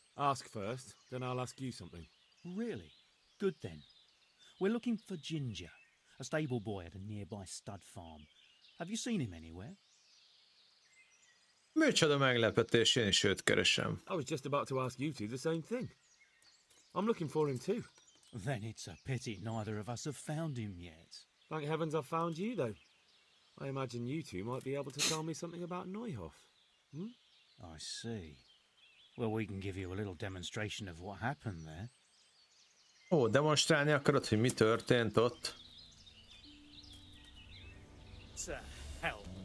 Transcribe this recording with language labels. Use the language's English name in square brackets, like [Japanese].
[English] Ask first, then I'll ask you something. Really? Good then. We're looking for Ginger, a stable boy at a nearby stud farm. Have you seen him anywhere? [Hungarian] Micsoda meglepetés, én is őt keresem. [English] I was just about to ask you two the same thing. I'm looking for him too. Then it's a pity neither of us have found him yet. Thank heavens I've found you though. I imagine you two might be able to tell me something about Neuhof. Hmm? I see. Well, we can give you a little demonstration of what happened there. [Hungarian] Ó, demonstrálni akarod, hogy mi történt ott? [English] To hell.